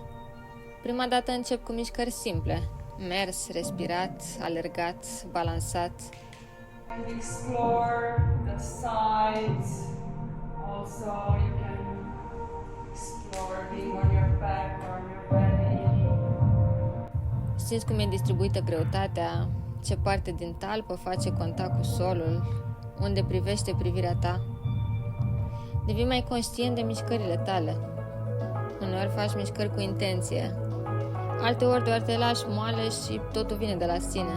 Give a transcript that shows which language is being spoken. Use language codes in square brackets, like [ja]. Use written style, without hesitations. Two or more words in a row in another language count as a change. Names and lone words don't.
[ro] Prima dată încep cu mișcări simple. Mers, respirat, alergat, balansat. [en] Explore the sides. Also, you can explore being on your back or on your belly. [ro] Simți cum e distribuită greutatea, ce parte din talpă face contact cu solul, unde privește privirea ta. Devii mai conștient de mișcările tale. Uneori faci mișcări cu intenție, alteori doar te lași moale și totul vine de la sine.